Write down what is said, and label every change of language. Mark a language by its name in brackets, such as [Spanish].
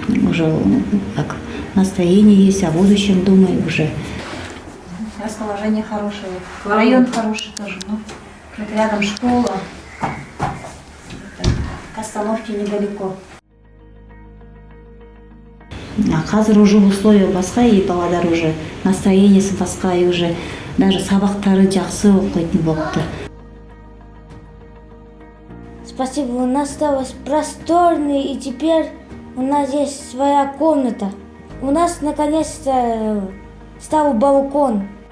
[Russian] Уже как настроение есть, о будущем думаю уже. Расположение хорошее, район хороший тоже. Рядом школа, к остановке недалеко. [Kazakh] Қазір уже условия басқа, и баладар уже настроениесі басқа, и уже даже сабақтары жақсы оқитын болыпты. [Russian] Спасибо, у нас осталось просторный, и теперь у нас есть своя комната. У нас наконец-то стал балкон.